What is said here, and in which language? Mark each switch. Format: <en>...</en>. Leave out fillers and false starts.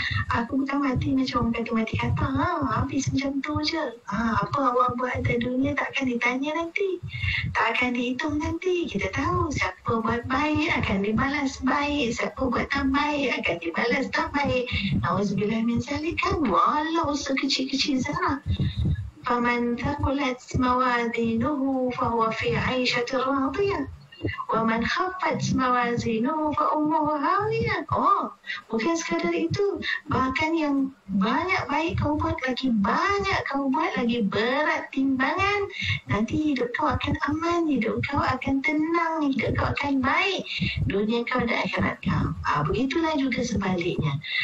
<ms>Aku bukan mati macam orang kata mati kata. Habis macam tu je. Apa Allah buat di dunia tak akan ditanya nanti. Tak akan dihitung nanti. Kita tahu siapa buat baik akan dibalas baik. Siapa buat tak baik akan dibalas tak baik. Nauzubillah min zalik kan. Walau sekecil-kecil zarah.</ms> <ar>فمن ثقلت موازينه فهو في عيشة راضية ومن خفت موازينه فأمه هاوية.</ar> <ms>Bukan sekadar itu, bahkan yang banyak baik kau buat lagi banyak kau buat lagi berat timbangan, nanti hidup kau akan aman, hidup kau akan tenang, hidup kau akan baik, dunia kau dan akhirat kau. Begitulah juga sebaliknya.</ms>